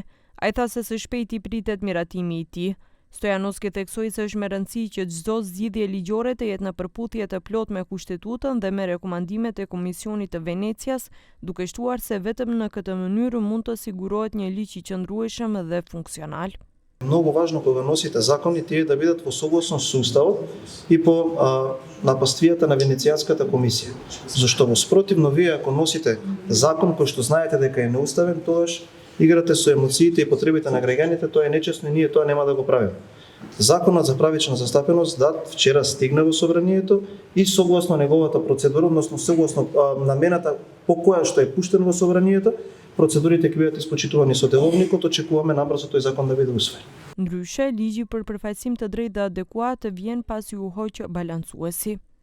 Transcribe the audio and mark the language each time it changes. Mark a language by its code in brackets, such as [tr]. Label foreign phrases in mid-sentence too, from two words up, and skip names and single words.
[sq] Ai tha se së shpejti pritet miratimi i tij. Stojanoski theksoi se është me rëndësi që çdo zgjidhje ligjore të jetë në përputhje të plotë me Kushtetutën dhe me rekomandimet e Komisionit të Venecias, duke shtuar se vetëm në këtë mënyrë mund të sigurohet një ligj i qëndrueshëm dhe funksional. [mk] Многу важно кога носите закони тие да бидат во согласно со уставот и по напаствијата на Венецијанската комисија. Зашто во спротивно вие ако носите закон кој што знаете дека е неуставен, тогаш играте со емоциите и потребите на граѓаните, тоа е нечесно и ние тоа нема да го правиме. Законот за правична застапеност вчера стигна во собранието и согласно неговата процедура, односно согласно намената по која што е пуштен во собранието, процедурите ќе бидат испочитувани со деловникот, очекуваме набрзо тој закон да биде усвоен. [sq] Ndryshe, ligji për përfaqësim të drejtë dhe adekuat vjen pasi u hoq balancuesi.